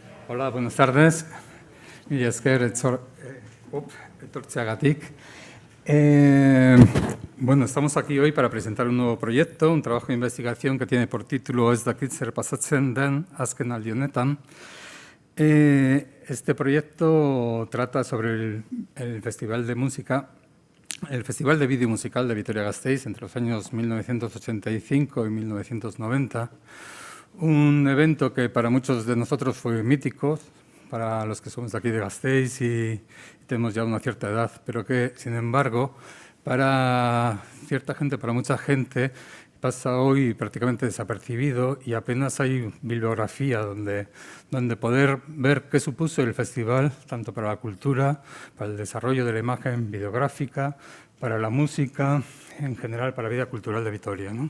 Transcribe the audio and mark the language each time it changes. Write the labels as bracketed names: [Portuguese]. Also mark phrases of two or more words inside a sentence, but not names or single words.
[Spanish] Hola, buenas tardes. [Basque] Mila esker etortzeagatik. [Spanish] Bueno, estamos aquí hoy para presentar un nuevo proyecto, un trabajo de investigación que tiene por título Ez dakit zer pasatzen den azken aldi honetan. Este proyecto trata sobre el Festival de Música, el Festival de Vídeo Musical de Vitoria-Gasteiz entre los años 1985 y 1990. Un evento que para muchos de nosotros fue mítico, para los que somos de aquí de Gasteiz y tenemos ya una cierta edad, pero que, sin embargo, para cierta gente, para mucha gente, pasa hoy prácticamente desapercibido y apenas hay bibliografía donde poder ver qué supuso el festival, tanto para la cultura, para el desarrollo de la imagen videográfica, para la música, en general para la vida cultural de Vitoria, ¿no?